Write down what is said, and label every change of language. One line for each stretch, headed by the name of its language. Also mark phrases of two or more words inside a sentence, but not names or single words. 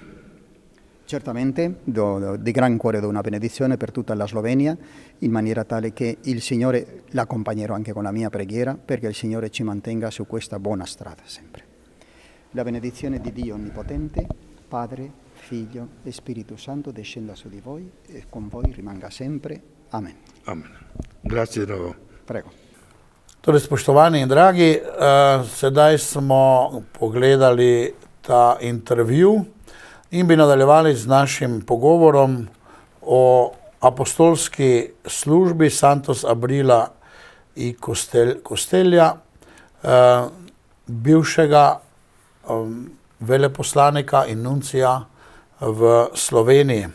Italian: Certamente, di gran cuore do una benedizione per tutta la Slovenia, in maniera tale che il Signore l'accompagnerò anche con la mia preghiera, perché il Signore ci mantenga su questa buona strada sempre. La benedizione di Dio Onnipotente, Padre, Figlio e Spirito Santo descenda su di voi e con voi rimanga sempre. Amen. Amen. Grazie di nuovo. Prego.
Slovenian: Torej, spoštovani in dragi, sedaj smo pogledali ta intervju in bi nadaljevali z našim pogovorom o apostolski službi Santos Abrila i Kostelja, bivšega veleposlanika in nuncija v Sloveniji.